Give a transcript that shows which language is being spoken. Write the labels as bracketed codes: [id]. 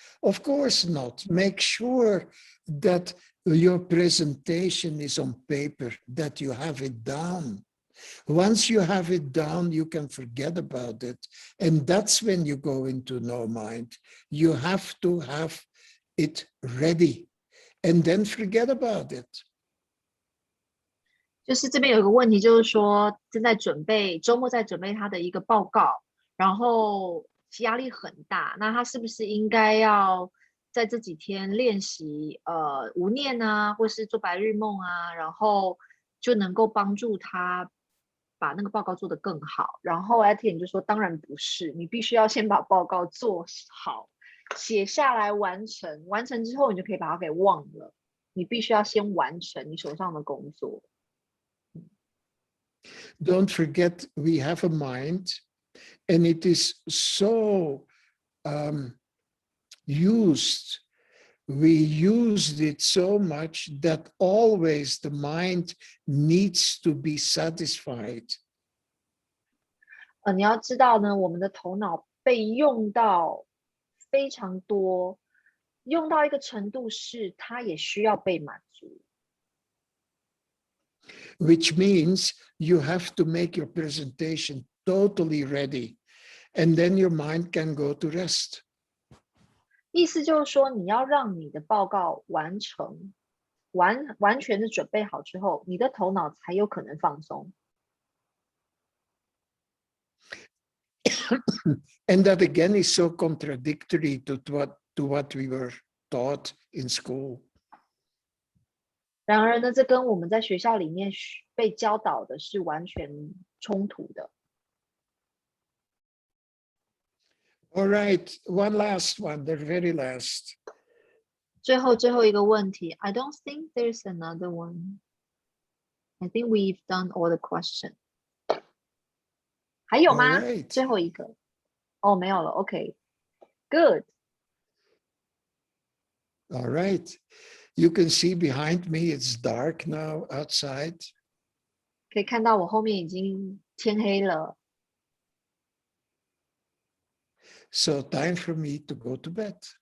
[en] Of course not. Make sure that your presentation is on paper, that you have it down. Once you have it down, you can forget about it. And that's when you go into no mind. You have to have it ready and then forget about it. [zh] 就是这边有个问题，就是说正在准备周末在准备他的一个报告，然后压力很大，那他是不是应该要在这几天练习无念啊，或是做白日梦啊，然后就能够帮助他把那个报告做得更好？然后 Etienne 就说当然不是，你必须要先把报告做好，写下来完成，完成之后你就可以把它给忘了，你必须要先完成你手上的工作。 [en] Don't forget, we have a mind, and it is so used. We used it so much that always the mind needs to be satisfied. [zh] 你要知道呢，我们的头脑被用到非常多，用到一个程度是它也需要被满足。 [en] Which means you have to make your presentation totally ready, and then your mind can go to rest. [zh] 意思就是说，你要让你的报告完成，完全的准备好之后，你的头脑才有可能放松。 [en] And that again is so contradictory to what we were taught in school. [zh] 然而呢，这跟我们在学校里面被教导的是完全冲突的。 [en] All right, one last one, the very last. [zh] 最后一个问题 [en] I don't think there's another one. I think we've done all the questions. [zh] 还有吗？ [en] Right. [zh] 最后一个。哦，没有了。 [en] OK, good. All right. You can see behind me, it's dark now outside. [zh] 可以看到我后面已经天黑了。 [en] So time for me to go to bed.